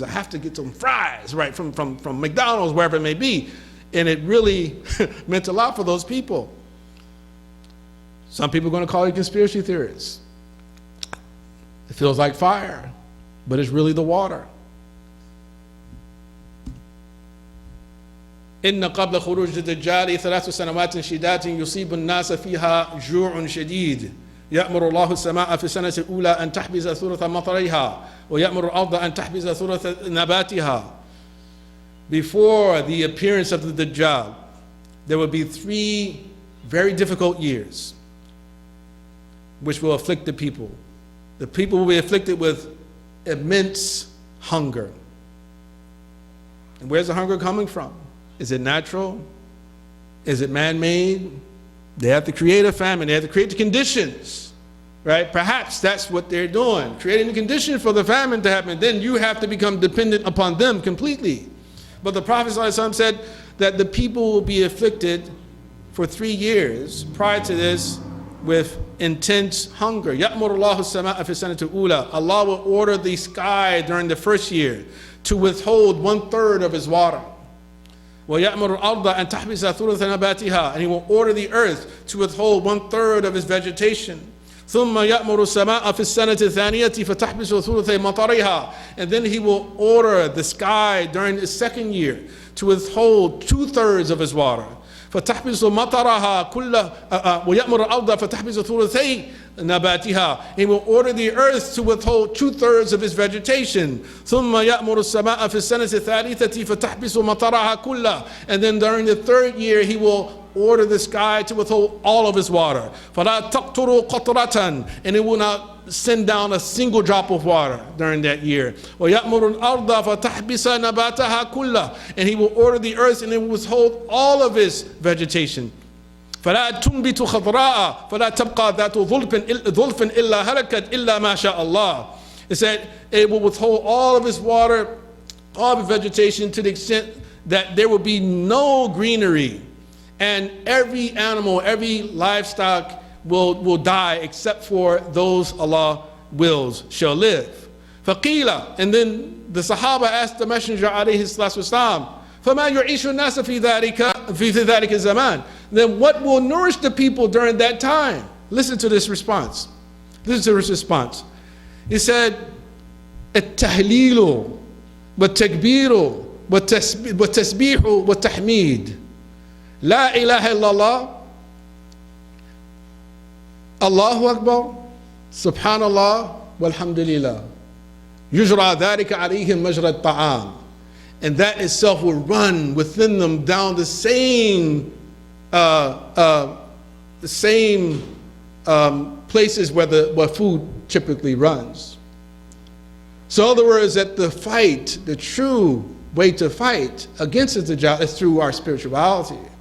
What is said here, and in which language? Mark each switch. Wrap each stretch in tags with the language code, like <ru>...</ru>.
<en>I have to get some fries, right, from McDonald's, wherever it may be. And it really meant a lot for those people. Some people are going to call you conspiracy theorists. It feels like fire, but it's really the water.</en> <ar>إن قبل خروج الدجال 3 سنوات شدات يصيب الناس فيها جوع شديد يأمر الله السماء في السنة الأولى أن تحبس ثلث مطرها ويأمر الأرض أن تحبس ثلث نباتها.</ar> <en>Before the appearance of the Dajjal, there will be 3 very difficult years which will afflict the people. The people will be afflicted with immense hunger. And where's the hunger coming from? Is it natural? Is it man-made? They have to create a famine. They have to create the conditions, right? Perhaps that's what they're doing, creating the condition for the famine to happen. Then you have to become dependent upon them completely. But the Prophet ﷺ said that the people will be afflicted for 3 years prior to this with intense hunger.</en> <ar>يَأْمُرُ اللَّهُ السَّمَاءَ فِي السَّنَةِ الْأُولَى.</ar> <en>Allah will order the sky during the first year to withhold 1/3 of his water.</en> <ar>وَيَأْمُرُ الْأَرْضَ أَن تَحْبِسَ ثُلُثَ نَبَاتِهَا.</ar> <en>And he will order the earth to withhold 1/3 of his vegetation.</en> <ar>ثم يأمر السماء في السنة الثانية فتحبس ثلثي مطرها.</ar> <en>And then he will order the sky during the second year to withhold 2/3 of his water.</en> <ar>فتحبس مطرها كله ويأمر الأرض فتحبس ثلثي نباتها.</ar> <en>He will order the earth to withhold 2/3 of its vegetation.</en> <ar>ثم يأمر السماء في السنة الثالثة فتحبس مطرها كله.</ar> <en>And then during the third year he will order the sky to withhold all of its water.</en> <ar>فلا تقطر قطرة.</ar> <en>And it will not send down a single drop of water during that year.</en> <ar>وَيَأْمُرُ الْأَرْضَ فَتَحْبِسَ نَبَاتَهَا كُلَّهُ.</ar> <en>And he will order the earth and it will withhold all of its vegetation.</en> <ar>فَلَا تُنْبِتُ خَضْرَاءَ فَلَا تَبْقَى ذَاتُ ظُلْفٍ إِلَّا هَلَكَتْ إِلَّا مَا شَاءَ اللَّهُ.</ar> <en>It said it will withhold all of its water, all of its vegetation, to the extent that there will be no greenery, and every animal, every livestock will die except for those Allah wills shall live.</en> <ar>فَقِيلَ.</ar> <en>And then the Sahaba asked the Messenger alayhi salatu wasalam,</en> <ar>فَمَا يُعِيشُ النَّاسَ فِي ذَلِكَ الزَّمَانِ.</ar> <en>Then what will nourish the people during that time? Listen to this response. Listen to this response. He said,</en> <ar>التهليل والتكبير والتسبيح والتحميد لا إله إلا الله Allahu Akbar, Subhanallah, walhamdulillah. Yujra dhalika alayhim majra ta'am.</ar> <en>And that itself will run within them down the same places where food typically runs. So in other words, that the fight, the true way to fight against the Dajjal is through our spirituality.</en>